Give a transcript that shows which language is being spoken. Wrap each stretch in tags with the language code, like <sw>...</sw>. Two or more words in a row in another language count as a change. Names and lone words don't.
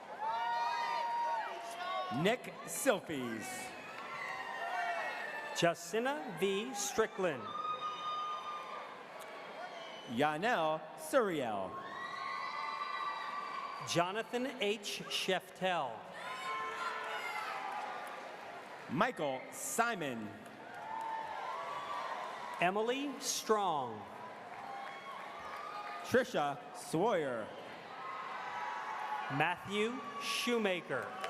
<en>Nick Silfies. Jacinta V. Strickland. Yanel Suriel. Jonathan H. Sheftel. Michael Simon. Emily Strong. Trisha Sawyer. Matthew Shoemaker.</en>